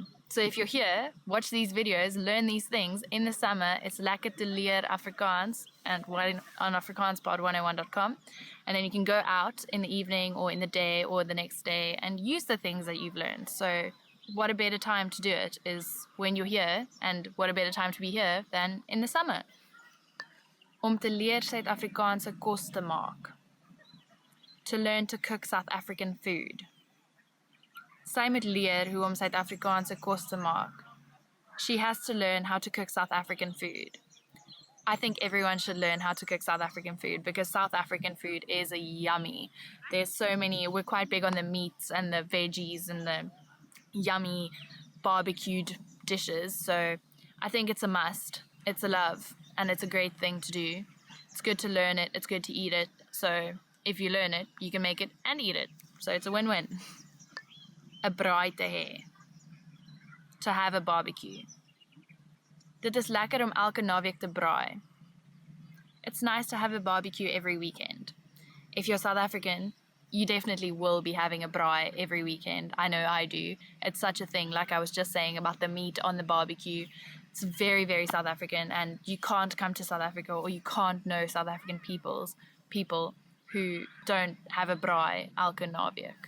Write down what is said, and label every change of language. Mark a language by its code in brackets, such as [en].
[en] So if you're here, watch these videos, learn these things. In the summer, it's [af] lekker te leer Afrikaans [en] and on afrikaanspod101.com. And then you can go out in the evening or in the day or the next day and use the things that you've learned. So what a better time to do it is when you're here, and what a better time to be here than in the summer. [af] Om te leer Suid-Afrikaanse kos te maak. [en] To learn to cook South African food. [af] Sy moet leer hoe om Suid-Afrikaanse kos te maak. [en] She has to learn how to cook South African food. I think everyone should learn how to cook South African food because South African food is yummy. There's so many, we're quite big on the meats and the veggies and the yummy barbecued dishes. So I think it's a must. It's a love and it's a great thing to do. It's good to learn it. It's good to eat it. So if you learn it, you can make it and eat it. So it's a win-win. [af] 'n braai te hê. [en] To have a barbecue. [af] Dit is lekker om elke naweek te braai. [en] It's nice to have a barbecue every weekend. If you're South African, you definitely will be having a braai every weekend. I know I do. It's such a thing, like I was just saying about the meat on the barbecue. It's very, very South African, and you can't come to South Africa or you can't know South African people who don't have a braai [af] elke naweek.